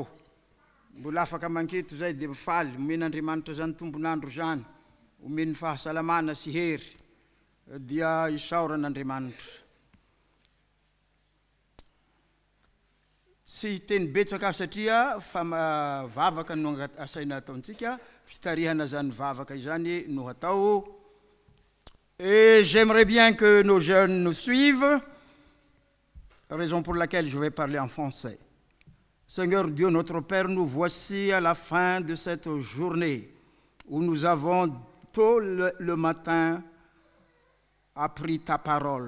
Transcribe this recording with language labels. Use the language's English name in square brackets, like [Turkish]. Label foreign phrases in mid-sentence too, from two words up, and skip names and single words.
[Malagasy] Mbola afaka manketo zay dia mifaly, omen'Andriamanitra zany tombonandro zany, omeny fahasalamana sy hery, dia isaoran'Andriamanitra. Tsy teny betsaka satria vavaka no asaina ataontsika, fitarihana zany vavaka izany no atao. [French] Et j'aimerais bien que nos jeunes nous suivent, raison pour laquelle je vais parler en français. Seigneur Dieu, notre Père, nous voici à la fin de cette journée où nous avons tôt le matin appris ta parole.